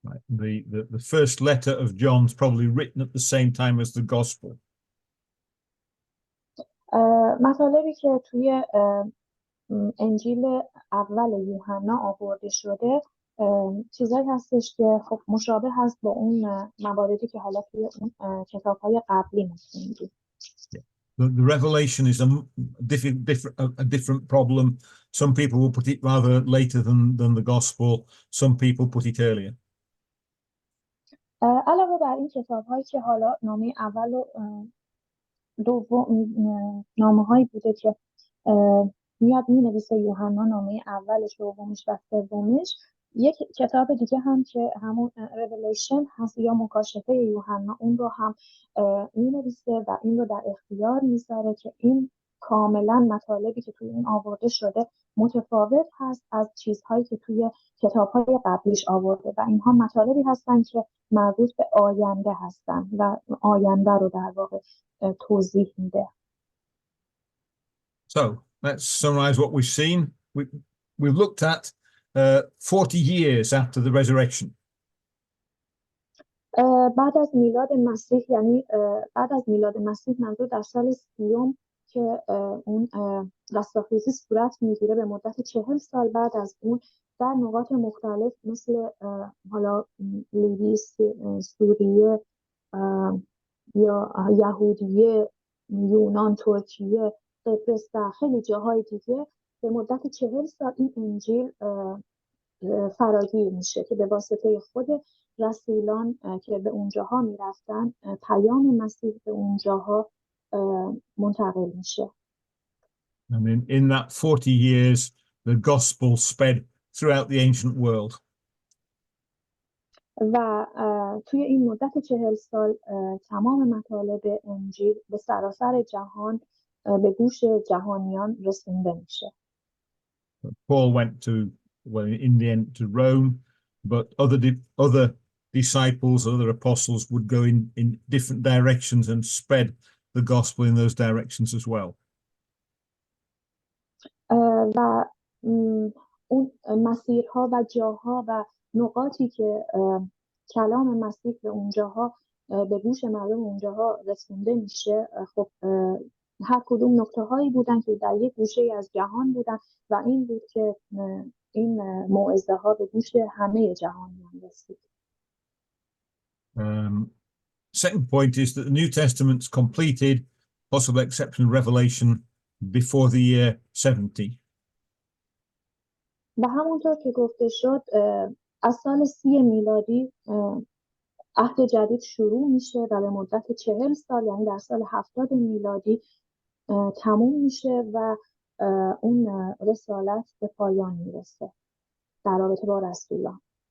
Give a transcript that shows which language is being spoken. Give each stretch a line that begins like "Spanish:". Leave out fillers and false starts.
English: The first letter of John's probably written at the same time as the Gospel.
Persian: مطالبی که توی انجیل اول یوحنا آورده شده چیزایی هستش که خب مشابه هست با اون مواردی که حالا توی اون کتاب‌های قبلی می‌خوندیم.
English: The revelation is a different problem. Some people will put it rather later than the Gospel. Some people put it earlier.
Persian: علاوه بر این کتاب‌هایی که حالا نامه اول و دوم نامه‌هایی بوده که میاد می‌نویسه یوحنا نامه اولش، دومش و سومش، یک کتاب دیگه هم که همون ریولیشن هست یا مکاشفه یوحنا، اون رو هم می‌نویسه و این رو در اختیار میذاره که این کاملا مطالبی که توی این آورده شده متفاوت هست از چیزهایی که توی کتاب‌های قبلیش آورده و اینها مطالبی هستن که مربوط به آینده هستن و آینده رو در واقع توضیح میده.
English: So let's summarize what we've seen. We've looked at 40 years after the resurrection.
Persian: بعد از میلاد مسیح، یعنی بعد از میلاد مسیح منظور در سال 30 که اون رستاخیزی صورت میگیره به مدت 40 سال بعد از اون در نقاط مختلف مثل حالا لیبی، سوریه یا یهودیه، یونان، ترکیه، قبرس و خیلی جاهای دیگه به مدت 40 سال این انجیل فراگیر میشه که به واسطه خود رسولان که به اونجاها میرفتن پیام مسیح به اونجاها منتقل میشه.
English: And in that 40 years, the gospel spread throughout the ancient world.
Persian: و توی این مدت 40 سال تمام مطالب انجیل به سراسر جهان به گوش جهانیان رسونده میشه.
English: Paul went to, well, in the end to Rome, but other disciples, other apostles would go in different directions and spread the gospel in those directions as well.
Persian: و اون مسیرها و جاها و نقاطی که کلام مسیح به اونجاها به گوش مردم اونجاها رسونده میشه، خب هر کدوم نقطه هایی بودن که در یک گوشه از جهان بودن و این بود که این موعظه ها به گوش همه جهانیان رسید.
English: Second point is that the New Testament's completed, possible exception of Revelation, before the year 70.
Persian: و همونطور که گفته شد از سال 30 میلادی عهد جدید شروع میشه و به مدت 40 سال یعنی در سال 70 میلادی تموم میشه و اون رسالت به پایان میرسه در رابطه با رسولان.